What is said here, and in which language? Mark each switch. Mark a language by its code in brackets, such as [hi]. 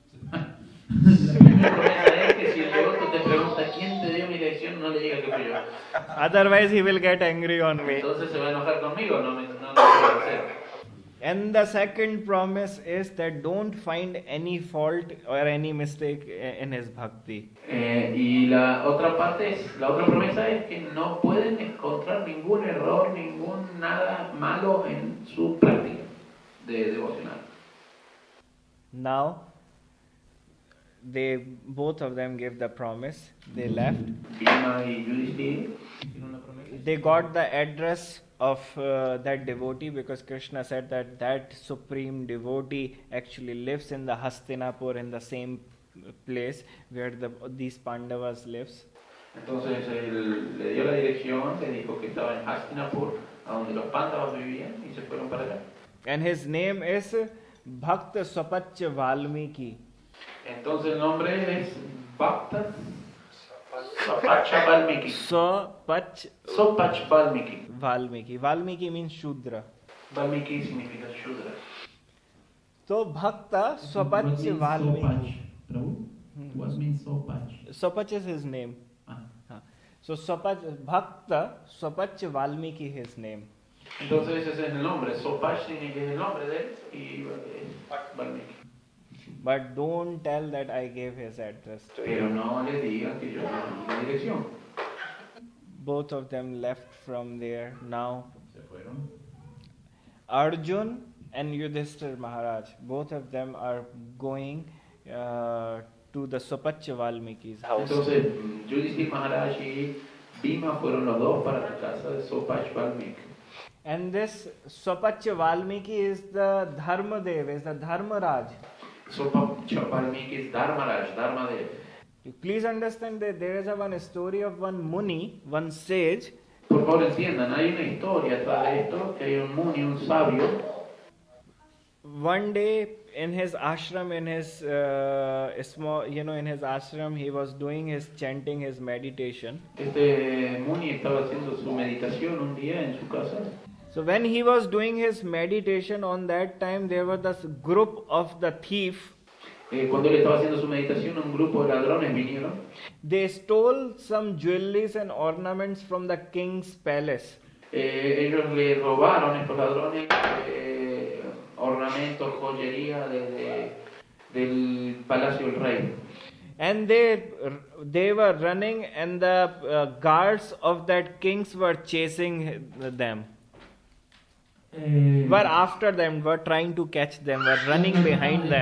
[es] La primera promesa es que si el devoto te pregunta quién te dio mi dirección, no le diga que fui yo. [en] Otherwise, he will get angry on me. [es] Entonces se va a enojar conmigo, no lo puedo hacer. [en] And the second promise is that don't find any fault or any mistake in his bhakti. [es] Y la otra promesa es que no pueden encontrar ningún error, ningún nada malo en su práctica de devocional. [en] Now, both of them gave the promise. They left. [es] Bhima y Yudhishthira. [en] They got the address of that devotee because Krishna said that supreme devotee actually lives in the Hastinapur, in the same place where these Pandavas lives. [es] Entonces él le dio la dirección, le dijo que estaba en Hastinapur, a donde los Pandavas vivían, y se fueron para allá. [en] And his name is Bhakta Swapach Valmiki. [es] Entonces el nombre es Bhakta Swapach Valmiki. Swapach Valmiki. [en] Valmiki. Valmiki means Shudra. [es] Valmiki significa Shudra. [en] So Bhakta Swapach Valmiki. What means Swapach? Swapach is his name. So Bhakta Swapach Valmiki his name. [es] Entonces ese es el nombre. Swapach significa el nombre de él y Valmiki. [en] But don't tell that I gave his address to [es] Pero [en] you. [es] no le digan que yo le di la dirección. [en] Both of them left from there. Now [es] Se fueron. [en] Arjun and Yudhishthir Maharaj, both of them are going to the Swapach Valmiki's house. [es] Entonces Yudhishthira Maharaj y Bhima fueron los dos para la casa de Swapach Valmiki. [en] And this Swapach Valmiki is the Dharmadev, is the Dharmaraj. Swapach Valmiki is Dharmadev. Please understand that there is one story of one Muni, one sage. [es] Por favor entiendan, hay una historia atrás de esto, que hay un Muni, un sabio. [en] One day in his ashram, in his in his ashram, he was doing his chanting, his meditation. [es] Este Muni estaba haciendo su meditación un día en su casa. [en] So when he was doing his meditation, on that time there was this group of the thief. [es] Cuando él estaba haciendo su meditación, un grupo de ladrones vinieron. [en] They stole some jewelries and ornaments from the king's palace. [es] Ellos le robaron, estos ladrones, ornamentos, joyería del palacio del rey. [en] And they were running, and the guards of that kings were chasing them. Were after them, were trying to catch them, were running behind them.